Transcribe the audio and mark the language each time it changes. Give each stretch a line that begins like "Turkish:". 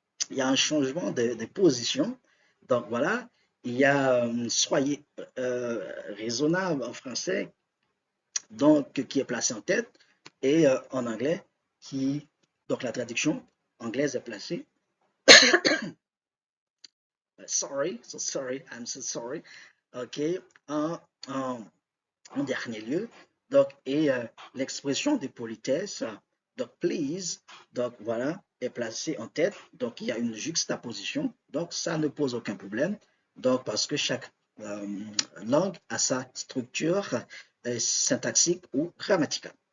French: Il y a un changement de position. Donc voilà, il y a soyez raisonnable en français, donc qui est placé en tête, et en anglais, donc la traduction anglaise est placée.
English: Sorry, so sorry, I'm so sorry.
French: OK, en dernier lieu, donc, et l'expression de politesse, donc please, donc voilà, est placée en tête, donc il y a une juxtaposition, donc ça ne pose aucun problème, donc parce que chaque langue a sa structure syntaxique ou grammaticale.